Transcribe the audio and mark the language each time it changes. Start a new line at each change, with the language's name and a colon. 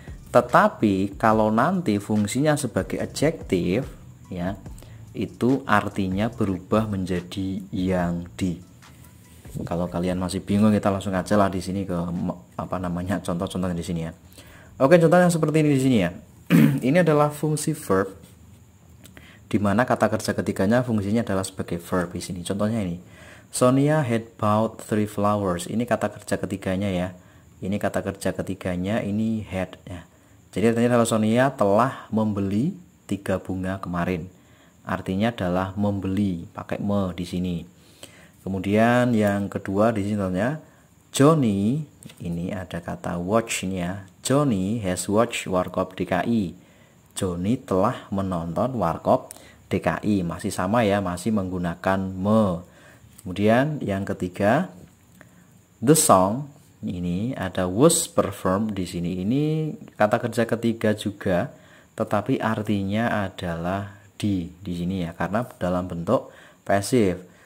Indonesian: Tetapi kalau nanti fungsinya sebagai adjektif ya, itu artinya berubah menjadi yang di. Kalau kalian masih bingung, kita langsung aja lah di sini ke contoh-contohnya di sini ya. Oke, contohnya seperti ini di sini ya. Ini adalah fungsi verb, di mana kata kerja ketiganya fungsinya adalah sebagai verb di sini. Contohnya ini,
English: Sonia had bought 3 flowers.
Indonesian: Ini kata kerja ketiganya ya. Ini kata kerja ketiganya, ini had ya. Jadi artinya kalau Sonia telah membeli 3 bunga kemarin. Artinya adalah membeli, pakai me di sini. Kemudian yang kedua di sini contohnya, Johnny, ini ada kata watch ini ya.
English: Johnny has watched Warkop DKI.
Indonesian: Johnny telah menonton Warkop DKI. Masih sama ya, masih menggunakan me. Kemudian yang ketiga,
English: the song,
Indonesian: ini ada
English: was performed
Indonesian: di sini. Ini kata kerja ketiga juga, tetapi artinya adalah di sini ya, karena dalam bentuk pasif.